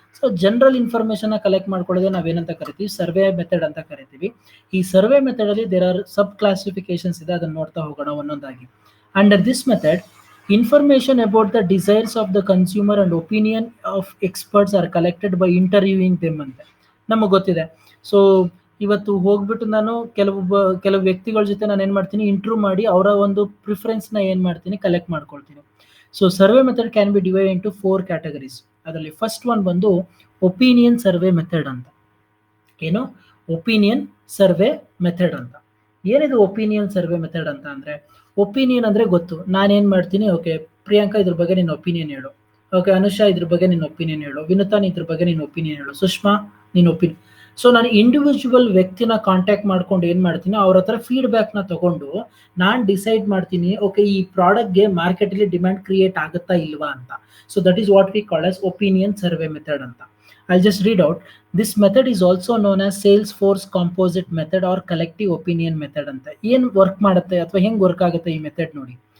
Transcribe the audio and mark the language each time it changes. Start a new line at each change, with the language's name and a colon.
Kannada: So general information collect ಮಾಡ್ಕೊಳ್ಳೋದೇ ನಾವೇನಂತ ಕರಿತೀವಿ, survey method ಅಂತ ಕರಿತೀವಿ. ಈ ಸರ್ವೆ ಮೆಥಡ್ ಅಲ್ಲಿ
English: there are sub classifications
Kannada: ಇದೆ, ಅದನ್ನ ನೋಡ್ತಾ ಹೋಗೋಣ ಒಂದೊಂದಾಗಿ.
English: under this method, information about the desires of the consumer and opinion of experts are collected by interviewing them
Kannada: ಅಂತ ನಮಗೆ ಗೊತ್ತಿದೆ. ಸೊ ಇವತ್ತು ಹೋಗ್ಬಿಟ್ಟು ನಾನು ಕೆಲವು ವ್ಯಕ್ತಿಗಳ ಜೊತೆ ನಾನು ಏನು ಮಾಡ್ತೀನಿ, ಇಂಟರ್ವ್ಯೂ ಮಾಡಿ ಅವರ ಒಂದು ಪ್ರಿಫರೆನ್ಸ್ನ ಏನು ಮಾಡ್ತೀನಿ, ಕಲೆಕ್ಟ್ ಮಾಡ್ಕೊಳ್ತೀನಿ.
English: So survey method can be divide into 4 categories.
Kannada: ಅದರಲ್ಲಿ ಫಸ್ಟ್ ಒನ್ ಬಂದು ಒಪಿನಿಯನ್ ಸರ್ವೆ ಮೆಥಡ್ ಅಂತ. ಏನು ಒಪಿನಿಯನ್ ಸರ್ವೆ ಮೆಥಡ್ ಅಂತ. ಏನಿದು ಒಪಿನಿಯನ್ ಸರ್ವೆ ಮೆಥಡ್ ಅಂತ ಅಂದ್ರೆ, ಒಪಿನಿಯನ್ ಅಂದ್ರೆ ಗೊತ್ತು, ನಾನೇನ್ ಮಾಡ್ತೀನಿ, ಓಕೆ ಪ್ರಿಯಾಂಕಾ ಇದ್ರ ಬಗ್ಗೆ ನಿನ್ನ ಒಪಿನಿಯನ್ ಹೇಳು, ಓಕೆ ಅನುಷಾ ಇದ್ರ ಬಗ್ಗೆ ನಿನ್ನ ಒಪಿನಿಯನ್ ಹೇಳು, ವಿನುತಾ ಇದ್ರ ಬಗ್ಗೆ ನಿನ್ನ ಒಪಿನಿಯನ್ ಹೇಳು, ಸುಷ್ಮಾ ನಿನ್ನ ಒಪಿನಿಯನ್. ಸೊ ನಾನು ಇಂಡಿವಿಜುವಲ್ ವ್ಯಕ್ತಿನ ಕಾಂಟ್ಯಾಕ್ಟ್ ಮಾಡ್ಕೊಂಡು ಏನ್ ಮಾಡ್ತೀನಿ, ಅವ್ರ ಹತ್ರ ಫೀಡ್ಬ್ಯಾಕ್ ನ ತಗೊಂಡು ನಾನ್ ಡಿಸೈಡ್ ಮಾಡ್ತೀನಿ, ಓಕೆ ಈ ಪ್ರಾಡಕ್ಟ್ಗೆ ಮಾರ್ಕೆಟ್ ಅಲ್ಲಿ ಡಿಮ್ಯಾಂಡ್ ಕ್ರಿಯೇಟ್ ಆಗುತ್ತಾ ಇಲ್ವಾ ಅಂತ.
English: So that is what we call as opinion survey method ಅಂತ. I'll just read out. This method is also known as Salesforce composite method or collective opinion method ಅಂತ.
Kannada: ಏನ್ work ಮಾಡುತ್ತೆ ಅಥವಾ ಹೆಂಗ್ ವರ್ಕ್ ಆಗುತ್ತೆ ಈ ಮೆಥಡ್ ನೋಡಿ.